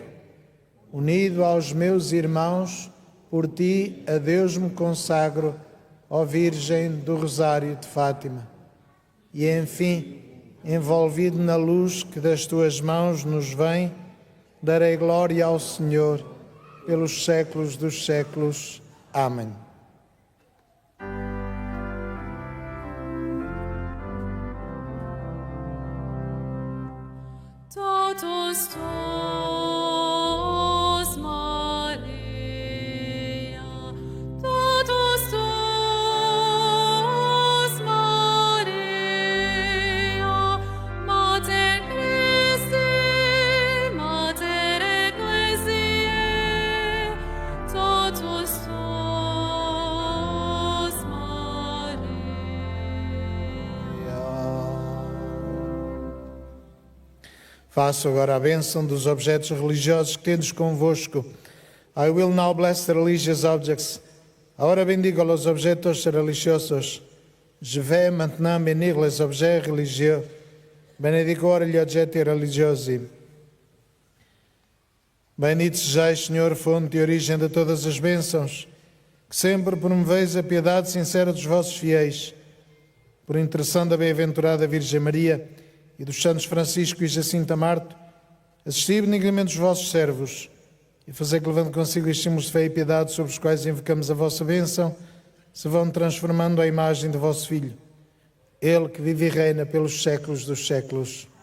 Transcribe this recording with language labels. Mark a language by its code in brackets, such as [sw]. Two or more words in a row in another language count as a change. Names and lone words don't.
[pt] Unido aos meus irmãos, por ti a Deus me consagro, ó Virgem do Rosário de Fátima. E enfim, envolvido na luz que das tuas mãos nos vem, darei glória ao Senhor pelos séculos dos séculos. Amém. [la] Totus tus, Maria, totus tus, Maria, Mater Christi, Mater Ecclesiae, totus tus, Maria. [pt] Faço agora a bênção dos objetos religiosos que tendes convosco. [en] I will now bless the religious objects. [es] Ahora bendigo los objetos religiosos. [fr] Je vais maintenant bénir les objets religieux. [it] Benedicor gli oggetti religiosi. [pt] Bendito sejais, Senhor, fonte e origem de todas as bênçãos, que sempre promoveis a piedade sincera dos vossos fiéis. Por intercessão da bem-aventurada Virgem Maria e dos santos Francisco e Jacinta Marto, assisti benignamente os vossos servos e fazei que, levando consigo os símbolos de fé e piedade sobre os quais invocamos a vossa bênção, se vão transformando à imagem do vosso Filho, Ele que vive e reina pelos séculos dos séculos.